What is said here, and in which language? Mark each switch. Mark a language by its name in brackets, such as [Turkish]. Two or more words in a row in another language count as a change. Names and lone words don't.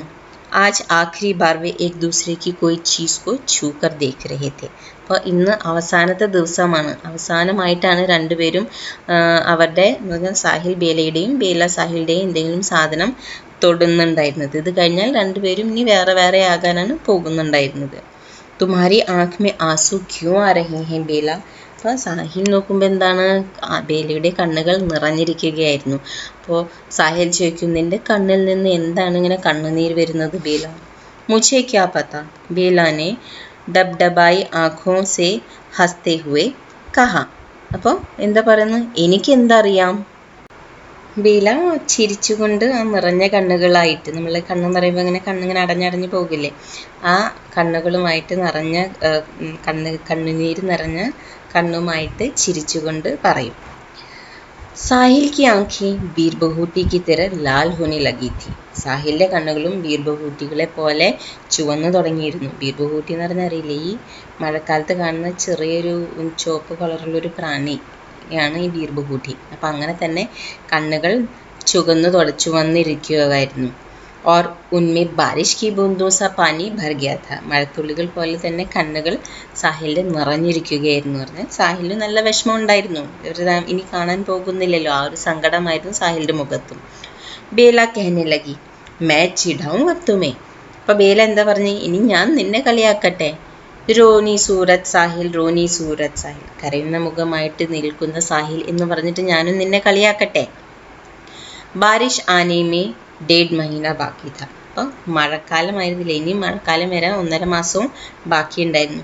[Hindi] आज आख़िरी बार वे एक दूसरे की कोई चीज़ को छू कर देख रहे थे. [Malayalam] അപ്പോൾ ഇന്ന് അവസാനത്തെ ദിവസമാണ്, അവസാനമായിട്ടാണ് രണ്ടുപേരും അവരുടെ സാഹിൽ ബേലയുടെയും ബേല സാഹിലിൻ്റെയും എന്തെങ്കിലും സാധനം തൊടുന്നുണ്ടായിരുന്നത്. ഇത് കഴിഞ്ഞാൽ രണ്ടുപേരും ഇനി വേറെ വേറെ ആകാനാണ് പോകുന്നുണ്ടായിരുന്നത്. [Hindi] തുമ്ഹാരി ആँख में आंसू क्यों आ रहे हैं ബേല. [Malayalam] അപ്പോൾ സാഹിൽ നോക്കുമ്പോൾ എന്താണ്, ബേലയുടെ കണ്ണുകൾ നിറഞ്ഞിരിക്കുകയായിരുന്നു. അപ്പോൾ സാഹിൽ ചോദിക്കും, നിൻ്റെ കണ്ണിൽ നിന്ന് എന്താണ് ഇങ്ങനെ കണ്ണുനീർ വരുന്നത് ബേല? [Hindi] मुझे क्या पता, बेला ने डबडबाई आँखों से हंसते हुए कहा. [Malayalam] അപ്പോൾ എന്താ പറയുന്നത്, എനിക്ക് എന്തറിയാം. ബീല ചിരിച്ചുകൊണ്ട് ആ നിറഞ്ഞ കണ്ണുകളായിട്ട്, നമ്മൾ കണ്ണെന്ന് പറയുമ്പോൾ ഇങ്ങനെ കണ്ണിങ്ങനെ അടഞ്ഞടഞ്ഞ് പോകില്ലേ, ആ കണ്ണുകളുമായിട്ട് നിറഞ്ഞ കണ്ണുനീര് നിറഞ്ഞ കണ്ണുമായിട്ട് ചിരിച്ചുകൊണ്ട് പറയും. [Hindi] സാഹിൽ की आंखें बीर बहूटी की तरह लाल होने लगी थी. [Malayalam] സാഹിലിൻ്റെ കണ്ണുകളും ബീർ ബഹൂട്ടികളെ പോലെ ചുവന്നു തുടങ്ങിയിരുന്നു. ബീർ ബഹൂട്ടി എന്ന് പറഞ്ഞാൽ അറിയില്ലേ, ഈ മഴക്കാലത്ത് കാണുന്ന ചെറിയൊരു ചുവപ്പ് കളറുള്ളൊരു പ്രാണിയാണ് ഈ ബീർ ബഹൂട്ടി. അപ്പം അങ്ങനെ തന്നെ കണ്ണുകൾ ചുവന്നിരിക്കുകയായിരുന്നു. [Hindi] और उनमें बारिश की बूंदों सा पानी भर गया था. [Malayalam] മഴത്തുള്ളികൾ പോലെ തന്നെ കണ്ണുകൾ സാഹിലിൽ നിറഞ്ഞിരിക്കുകയായിരുന്നു. പറഞ്ഞാൽ സാഹിലിന് നല്ല വിഷമം ഉണ്ടായിരുന്നു, ഇനി കാണാൻ പോകുന്നില്ലല്ലോ, ആ ഒരു സങ്കടമായിരുന്നു സാഹിലിൻ്റെ മുഖത്തും. [Hindi] ബേല कहने लगी, मैं चिढ़ाऊं अब तुम्हें. [Malayalam] അപ്പോൾ ബേല എന്താ പറഞ്ഞു, ഇനി ഞാൻ നിന്നെ കളിയാക്കട്ടെ. [Hindi] रोनी सूरत साहिल, रोनी सूरत साहिल, [Malayalam] കരയുന്ന മുഖമായിട്ട് നിൽക്കുന്ന സാഹിൽ എന്ന് പറഞ്ഞിട്ട് ഞാനും നിന്നെ കളിയാക്കട്ടെ. [Hindi] बारिश आने में 1.5 महीना बाकी था. [Malayalam] അപ്പോൾ മഴക്കാലമായിരുന്നില്ല, ഇനി മഴക്കാലം വരാൻ 1.5 മാസവും ബാക്കിയുണ്ടായിരുന്നു.